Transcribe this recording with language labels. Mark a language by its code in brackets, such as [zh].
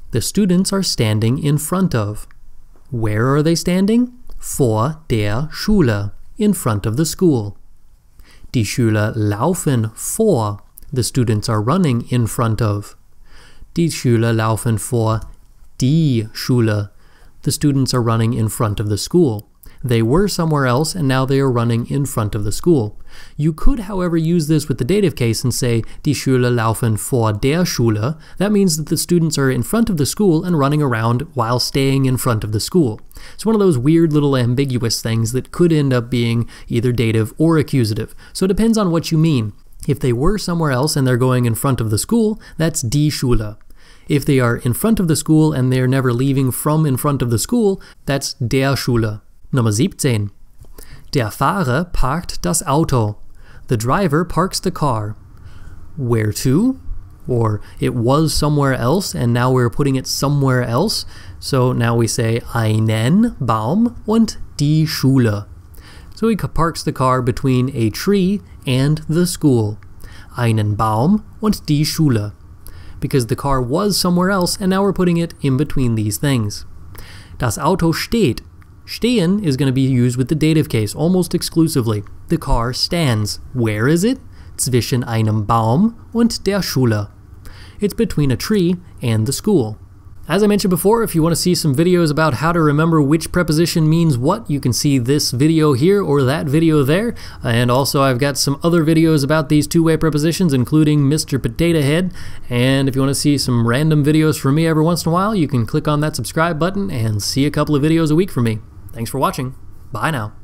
[en] The students are standing in front of. Where are they standing? [de] Vor der Schule. [en] In front of the school. [de] Die Schüler laufen vor. [en] The students are running in front of. [de] Die Schüler laufen vor die Schule. [en] The students are running in front of the school. They were somewhere else and now they are running in front of the school. You could, however, use this with the dative case and say [de] die Schüler laufen vor der Schule. [en] That means that the students are in front of the school and running around while staying in front of the school. It's one of those weird little ambiguous things that could end up being either dative or accusative. So it depends on what you mean. If they were somewhere else and they're going in front of the school, that's [de] die Schule. [en] If they are in front of the school and they're never leaving from in front of the school, that's [de] der Schule. Nummer 17. Der Fahrer parkt das Auto. [en] The driver parks the car. Where to? Or it was somewhere else and now we're putting it somewhere else. So now we say [de] einen Baum und die Schule. [en] So he parks the car between a tree and the school. [de] Einen Baum und die Schule. [en] Because the car was somewhere else and now we're putting it in between these things. [de] Das Auto steht. [en] Stehen is going to be used with the dative case almost exclusively. The car stands. Where is it? [de] Zwischen einem Baum und der Schule. [en] It's between a tree and the school. As I mentioned before, if you want to see some videos about how to remember which preposition means what, you can see this video here or that video there. And also I've got some other videos about these two-way prepositions, including Mr. Potato Head. And if you want to see some random videos from me every once in a while, you can click on that subscribe button and see a couple of videos a week from me. Thanks for watching. Bye now.